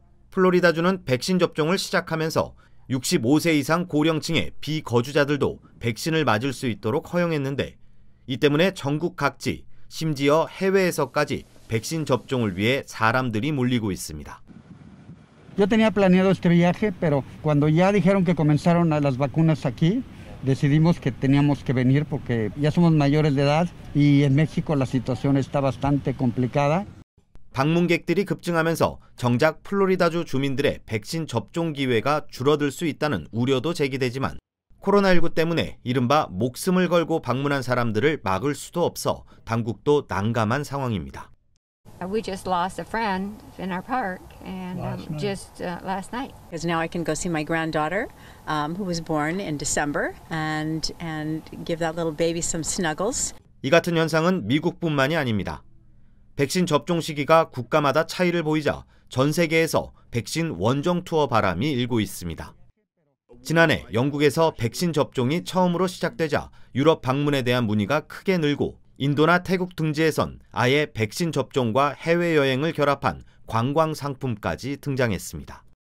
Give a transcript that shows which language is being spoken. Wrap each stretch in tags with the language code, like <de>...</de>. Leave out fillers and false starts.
<ko>플로리다주는 백신 접종을 시작하면서 65세 이상 고령층의 비거주자들도 백신을 맞을 수 있도록 허용했는데 이 때문에 전국 각지, 심지어 해외에서까지 백신 접종을 위해 사람들이 몰리고 있습니다.</ko> <es>Yo tenía planeado este viaje, pero cuando ya dijeron que comenzaron las vacunas aquí, decidimos que teníamos que venir porque ya somos mayores de edad y en México la situación está bastante complicada.</es> <ko>방문객들이 급증하면서 정작 플로리다주 주민들의 백신 접종 기회가 줄어들 수 있다는 우려도 제기되지만 코로나19 때문에 이른바 목숨을 걸고 방문한 사람들을 막을 수도 없어 당국도 난감한 상황입니다.</ko> <en>We just lost a friend in our park, and just last night. Because now I can go see my granddaughter, who was born in December, and give that little baby some snuggles.</en> <ko>이 같은 현상은 미국뿐만이 아닙니다. 백신 접종 시기가 국가마다 차이를 보이자 전 세계에서 백신 원정 투어 바람이 일고 있습니다. 지난해 영국에서 백신 접종이 처음으로 시작되자 유럽 방문에 대한 문의가 크게 늘고 인도나 태국 등지에선 아예 백신 접종과 해외여행을 결합한 관광 상품까지 등장했습니다.</ko>